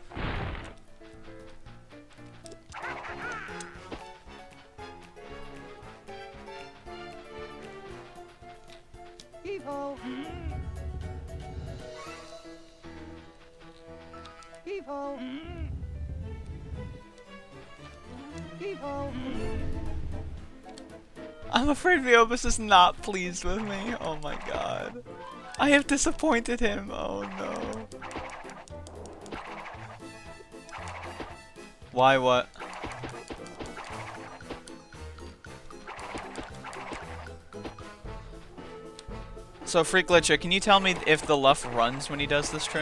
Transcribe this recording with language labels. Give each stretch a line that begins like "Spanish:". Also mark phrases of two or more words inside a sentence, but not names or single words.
English: Heave-ho. Heave-ho. Heave-ho. I'm afraid Viobus is not pleased with me. Oh my god. I have disappointed him. Oh no. Why what? So Freak Glitcher, can you tell me if the Luff runs when he does this trick?